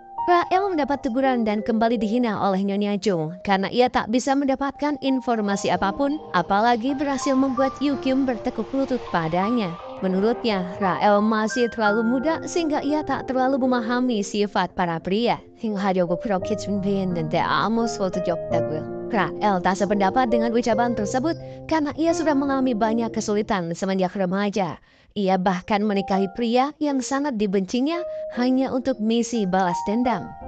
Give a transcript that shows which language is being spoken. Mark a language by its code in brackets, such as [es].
[id] Rael mendapat teguran dan kembali dihina oleh Nyonya Chung karena ia tak bisa mendapatkan informasi apapun, apalagi berhasil membuat Yoo Kyum bertekuk lutut padanya. Menurutnya, Rael masih terlalu muda sehingga ia tak terlalu memahami sifat para pria. [ko] 행하려고 그렇게 준비했는데 아무 소득이 없다고요. [id] Rael tak sependapat dengan ucapan tersebut karena ia sudah mengalami banyak kesulitan semenjak remaja. Ia bahkan menikahi pria yang sangat dibencinya hanya untuk misi balas dendam.